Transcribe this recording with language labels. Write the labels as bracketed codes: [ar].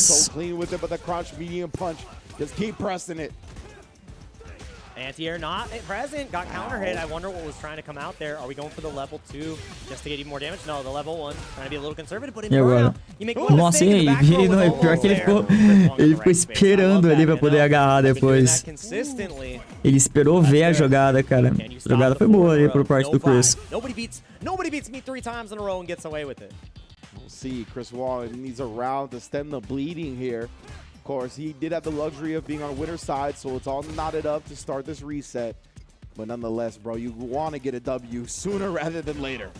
[en] So clean with it, but the crouch medium punch. Just keep pressing it. Anti-air not present, got counter hit. I wonder what was trying to come out there. Are we going for the level 2 just to get even more damage? No, the level 1. Trying to be a little conservative, but in burnout, you make one [pt] nossa, e aí? Ele não é pior que ele ficou esperando ali pra poder agarrar depois. Ele esperou ver a jogada, cara. A jogada foi boa ali por parte do Chris. [en] Nobody beats me 3 times in a row and gets away with it. We'll see. Chris Wong needs a round to stem the bleeding here. Of course, he did have the luxury of being on winner's side, so it's all knotted up to start this reset. But nonetheless, bro, you want to get a W sooner rather than later.